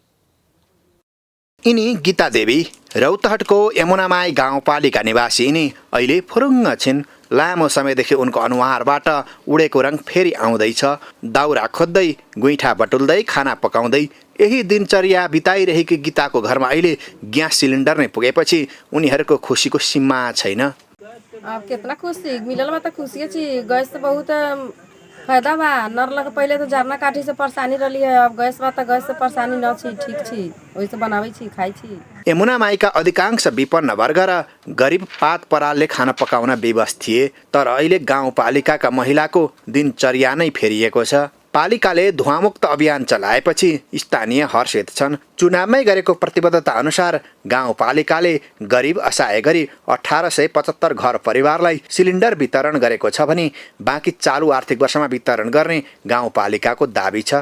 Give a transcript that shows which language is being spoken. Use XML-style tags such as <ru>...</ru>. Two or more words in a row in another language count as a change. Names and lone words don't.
<ne>यिनी गीता देवी रौतहटको यमुनामाई गाउँपालिका निवासी यिनी अहिले फुरुङ्ग छिन्। लामो समयदेखि उनको अनुहारबाट उडेको रङ फेरि आउँदैछ। दाउरा खोज्दै गुइठा बटुल्दै खाना पकाउँदै यही दिनचर्या बिताइरहेकी गीताको घरमा अहिले ग्यास सिलिन्डर नै पुगेपछि उनीहरूको खुसीको सीमा छैन।</ne> <mai>अब कितना खुशी मिलल बा त खुशी छी। गैस तो बहुत फायदा बा। नरला के पहले तो जरना काठी से परेशानी रही है, अब गैस बा त गैस से परेशानी न छी, ठीक छी, वैसे बनावे छी, खाई छी।</mai> <ne>यमुनामाईका अधिकांश विपन्न वर्ग र गरिब पात परालले खाना पकाउन विवश थिए, तर अहिले गाउँपालिकाका महिलाको दिनचर्या नै फेरिएको छ। पालिकाले धुवामुक्त अभियान चलाएपछि स्थानीय हर्षित छन्। चुनावमै गरेको प्रतिबद्धता अनुसार गाउँपालिकाले गरिब असहाय गरी 1875 घर परिवारलाई सिलिन्डर वितरण गरेको छ भने बाँकी चालु आर्थिक वर्षमा वितरण गर्ने गाउँपालिकाको दाबी छ।</ne>